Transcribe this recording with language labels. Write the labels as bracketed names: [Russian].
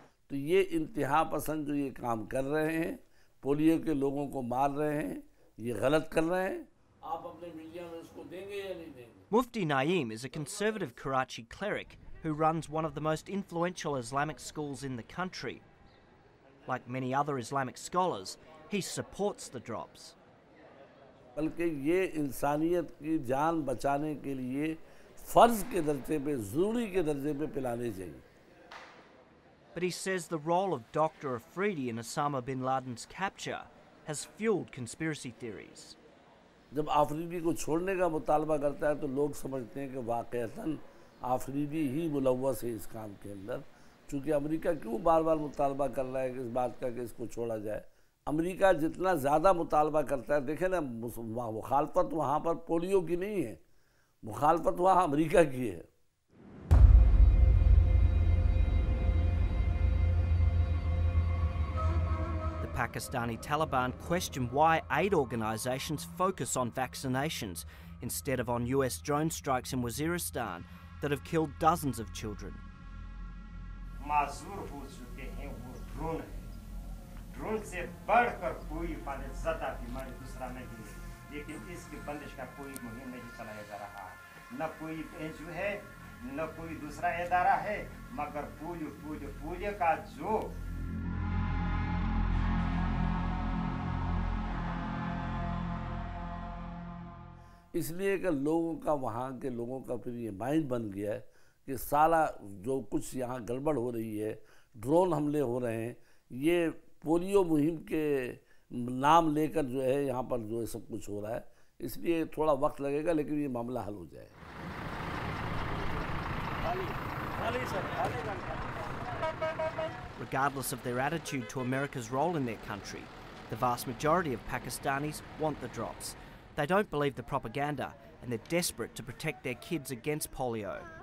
[Hindi] तो ये इंतहा पसंद जो ये काम कर रहे हैं, पोलियो के लोगों को मार रहे हैं, ये गलत कर रहे हैं. आप अपने मीडिया में इसको देंगे या नहीं देंगे? [English] Mufti Naeem is a conservative Karachi cleric who runs one of the most influential Islamic schools in the country. Like many other Islamic scholars, he supports the drops. [Hindi] बल्कि ये इंसानियत की जान बचाने के लिए फ़र्ज़ के दर्जे पे, ज़रूरी के दर्जे पे पिलाने चाहिए. [English] But he says the role of Dr. Afridi in Osama bin Laden's capture has fueled conspiracy theories. [Hindi] जब आफरीदी को छोड़ने का मुतालबा करता है तो लोग समझते हैं कि वाक़तन आफरीदी ही मुलव्वस है इस काम के अंदर, चूँकि अमेरिका क्यों बार बार मुतालबा कर रहा है कि इस बात का कि इसको छोड़ा जाए। अमेरिका जितना ज़्यादा मुतालबा करता है, देखें ना, मुखालफत वहाँ पर पोलियो की नहीं है, मुखालफत वहाँ अमेरिका की है। [English] Pakistani Taliban question why aid organisations focus on vaccinations instead of on US drone strikes in Waziristan that have killed dozens of children. [Hindi] माजूर हो चुके हैं वो ड्रोन है, ड्रोन से बढ़कर कोई ज़्यादा बीमारी दूसरा नहीं है, लेकिन इसकी बंदिश का कोई मुहिम नहीं चलाया जा रहा, न कोई NGO है न कोई दूसरा इदारा है, मगर पोलियो का जो इसलिए कि लोगों का, वहाँ के लोगों का फिर ये माइंड बन गया है कि साला जो कुछ यहाँ गड़बड़ हो रही है, ड्रोन हमले हो रहे हैं, ये पोलियो मुहिम के नाम लेकर जो है यहाँ पर जो है सब कुछ हो रहा है, इसलिए थोड़ा वक्त लगेगा लेकिन ये मामला हल हो जाएगा। [English] Regardless of their attitude to America's role in their country, the vast majority of Pakistanis want the drops. They don't believe the propaganda and they're desperate to protect their kids against polio.